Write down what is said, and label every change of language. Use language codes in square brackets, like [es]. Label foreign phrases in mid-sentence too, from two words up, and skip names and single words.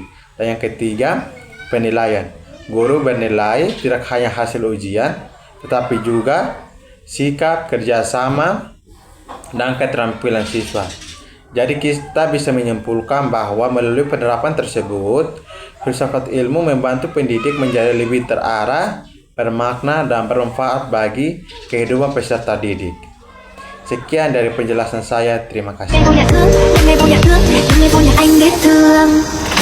[id] Dan yang ketiga, penilaian. Guru bernilai tidak hanya hasil ujian, tetapi juga sikap, kerjasama, dan keterampilan siswa. Jadi kita bisa menyimpulkan bahwa melalui penerapan tersebut, filsafat ilmu membantu pendidik menjadi lebih terarah, bermakna, dan bermanfaat bagi kehidupan peserta didik. Sekian dari penjelasan saya, terima kasih. [vi] Đừng nghe vô nhà thương, đừng nghe vô nhà thương, đừng nghe vô nhà anh biết thương.